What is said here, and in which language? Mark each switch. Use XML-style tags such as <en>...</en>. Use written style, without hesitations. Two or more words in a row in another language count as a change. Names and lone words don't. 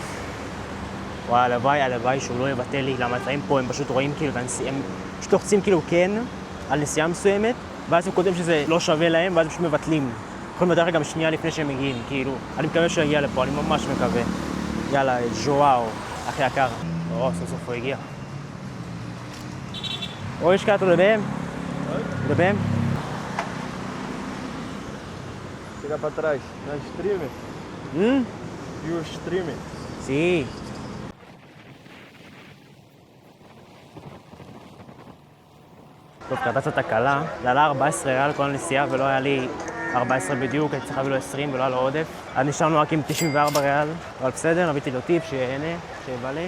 <he>וואי, הלוואי שהוא לא יבטל לי, למה לפעמים פה הם פשוט רואים כאילו את הנסיעה, הם פשוט לוחצים כאילו כן על נסיעה מסוימת, ואז הם קודם שזה לא שווה להם, ואז הם פשוט מבטלים. יכולים לדעת גם שנייה לפני שהם מגיעים, כאילו. אני מקווה שהוא יגיע לפה, אני ממש מקווה. יאללה, ז'ואאו, אחי יקר. סוף סוף הוא הגיע.</he> <pt>Hoje cá, tudo bem? Tudo bem? Chega pra trás, na streamer. Viu o streamer? Sim.</pt> <he>טוב, קרתה קצת תקלה. זה עלה 14 ריאל כל הנסיעה ולא היה לי 14 בדיוק, הייתי צריך להביא לו 20 ולא היה לו עודף. אז נשארנו רק עם 94 ריאל, אבל בסדר, נביתי לו טיפ, שיהנה, שיבא לי.</he>